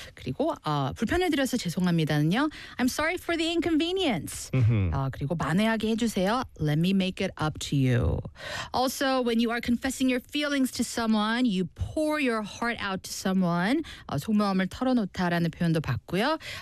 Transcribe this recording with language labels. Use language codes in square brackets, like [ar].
[ko] 그리고 불편을 드려서 죄송합니다는요. [en] I'm sorry for the inconvenience. [ko] 그리고 만회하게 해주세요. [en] Let me make it up to you. Also, when you are confessing your feelings to someone, you pour your heart out to someone. [ko] 속마음을 털어놓다라는 표현도 봤고요.